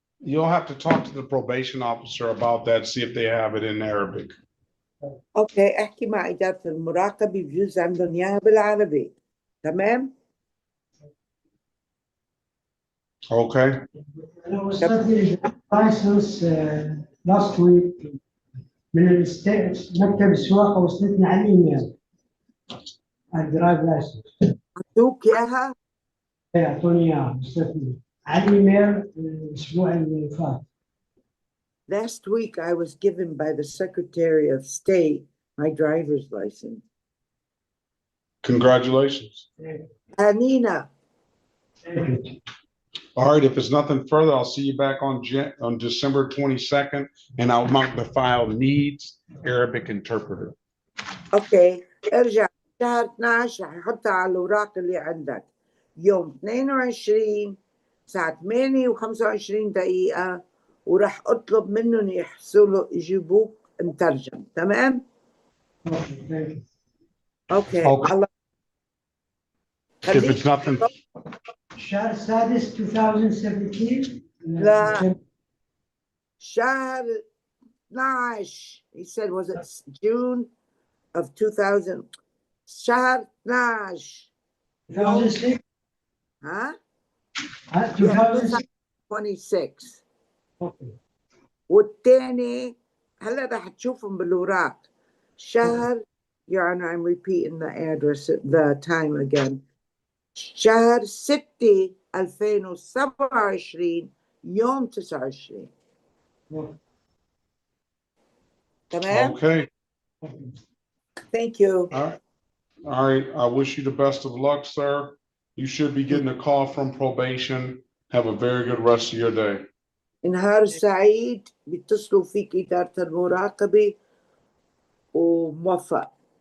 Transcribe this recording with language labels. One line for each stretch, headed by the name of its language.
English: You'll have to talk to the probation officer about that, see if they have it in Arabic.
Arabic: Okay, احكي مع إدارة المراقبة بجوز عندهم إياها بالعربي. تمام؟
English: Okay.
Arabic: أنا وصلتني
English: licence last week
Arabic: من مكتب السواقة وصلتني على الإيميل الدرايف لايسنس. أعطوك إياها؟ إيه أعطوني إياها وصلتني على الإيميل الأسبوع اللي فات.
English: Last week, I was given by the Secretary of State my driver's license. Congratulations. Anina. All right, if there's nothing further, I'll see you back on December 22nd, and I'll mark the file needs Arabic interpreter.
Arabic: Okay, ارجع شهر 12 رح يحطها على الأوراق اللي عندك يوم 22 الساعة 8:25 ورح أطلب منهم يحصلوا يجيبوك مترجم. تمام؟ اوكي. الله.
English: If it's nothing.
Arabic: الشهر السادس 2017 لا شهر 12.
English: He said, was it June of 2000?
Arabic: شهر 12.
English: 2006. Huh? 2026.
Arabic: والتاني هلا رح تشوفهم بالوراق. شهر,
English: Your Honor, I'm repeating the address, the time again.
Arabic: شهر 6/2027 يوم 29. تمام؟
English: Okay. Thank you. All right. All right. I wish you the best of luck, sir. You should be getting a call from probation. Have a very good rest of your day.
Arabic: نهار سعيد. بيتصلوا فيك إدارة المراقبة وموفق.